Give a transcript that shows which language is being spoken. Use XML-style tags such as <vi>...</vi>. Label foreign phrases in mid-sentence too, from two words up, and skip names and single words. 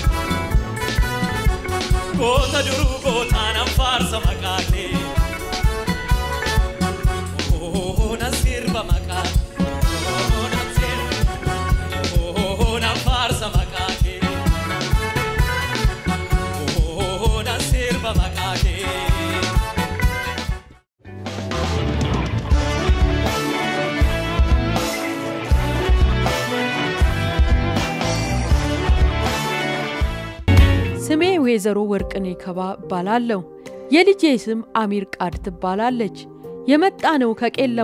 <om>Goota duruu goota nan faarsa maqaa kee. Oh nan sirba maqaa kee. Oh nan sirba. Oh nan faarsa maqaa kee. Oh nan sirba maqaa kee.</om> <am>ስሜ ወይዘሮ ወርቅኔ ከባ ባላለው የልጄ ስም አሚር ቃድ ትባላለች። የመጣነው ከቄለም</am>